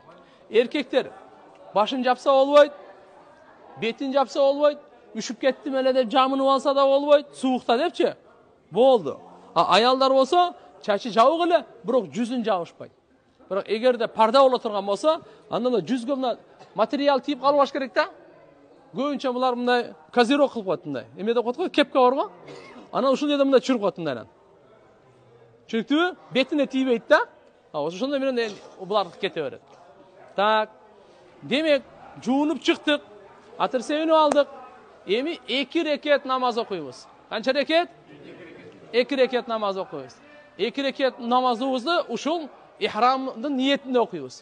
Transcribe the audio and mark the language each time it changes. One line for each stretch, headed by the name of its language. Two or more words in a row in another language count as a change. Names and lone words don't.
Kyrgyz: Эркектер башын жапса болбойт, бетин жапса болбойт, үшүп кеттим эле деп жамынып алса да болбойт, суукта депчи. Болду. Аялдар болсо чачы жабык эле, бирок жүзүн жабышпайт. Бирок эгерде парда боло турган болсо, анда да жүзгө мына материал тийип калбаш керек да. Көбүнчө булар мындай козирок кылып коет мындай. Эмеде коет го, кепка бар го. Ана ушун дедим де чүрүк отун денен. Чүрүктү, бетине тийибейт да. Ошондой менен буларды кете берет. Так. Демек, жуунуп чыктык. Атыр себинип алдык. Эми 2 рекет намаз окуйбуз. Канча рекет? 2 рекет намаз окуйбуз. 2 рекет намазыбызды ушул ихрамдын ниетинде окуйбуз.